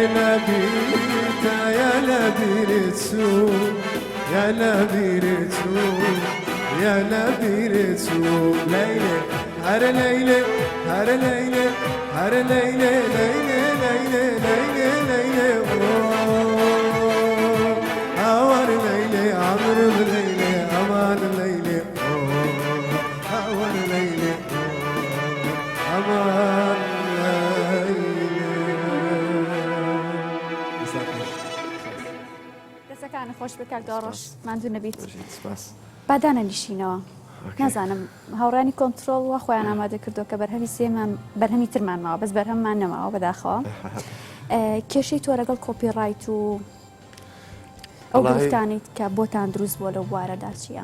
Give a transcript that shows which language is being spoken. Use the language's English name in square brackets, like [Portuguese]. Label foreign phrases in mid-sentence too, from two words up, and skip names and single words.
[Central Kurdish] لەبیرتە یا لەبیرت چوو یا لەبیرت چوو یا لەبیرت چوو لەیلێ هەرە لەیلێ هەرە لەیلێ هەرە لەیلێ لەیلێ لەیلێ لەیلێ لەیلێ أوار ليلي عمر بليلي أمان ليلي أوار ليلي أمان دەستەکان خۆش بکات دۆڕۆژ ماندوو نەبیت سپاس بادانە نیشینەوە نازانم هاوڕانی کۆنتترۆڵ وە خۆیان ئامادە کردو کە بەرهەمی سێمان بەرهەمی ترمان ماوە بەس بەرهەممان نەماوە بەداخەوە کێشەی تۆ لەگەڵ کۆپیڕایت و ئەو گفتانیت کە بۆتان دروست بۆ لەو بوارەدا چییە؟